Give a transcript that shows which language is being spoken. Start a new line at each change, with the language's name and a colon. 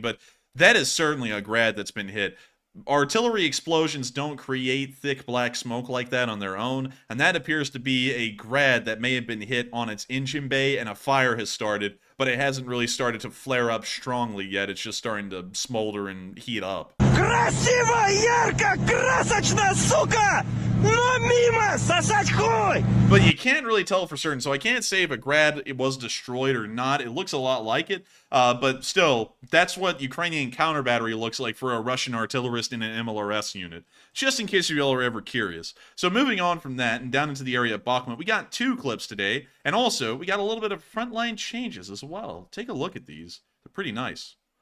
English: But that is certainly a grad that's been hit. Artillery explosions don't create thick black smoke like that on their own, and that appears to be a grad that may have been hit on its engine bay and a fire has started, but it hasn't really started to flare up strongly yet. It's just starting to smolder and heat up.
Russian: Красиво, ярко, красочно, сука! но мимо! Сосать хуй!
English: But you can't really tell for certain, so I can't say if a grad it was destroyed or not. It looks a lot like it, but still, that's what Ukrainian counter battery looks like for a Russian artillerist in an MLRS unit, just in case you all are ever curious. So moving on from that and down into the area of Bakhmut, we got 2 clips today, and also we got a little bit of frontline changes as well. Take a look at these. They're pretty nice.